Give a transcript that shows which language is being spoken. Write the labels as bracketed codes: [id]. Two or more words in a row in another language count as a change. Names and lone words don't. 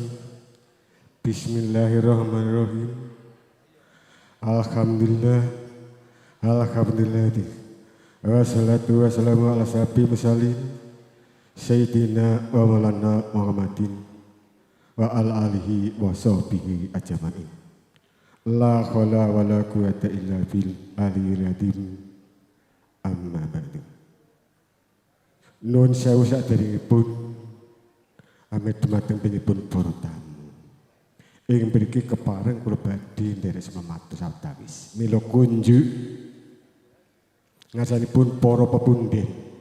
[ar] بسم الله الرحمن الرحيم. الحمد لله والصلاة والسلام على سيد المرسلين سيدنا ومولانا محمد وعلى آله وصحبه أجمعين. لا حول ولا قوة إلا بالله العلي العظيم. أما بعد. [jv] Nun sewu saderengipun amit dumateng pinipun para tamu. Ing mriki kepareng kula badhe nderek sematur sawetawis. Mila kunjuk ngasanipun para pepundhen.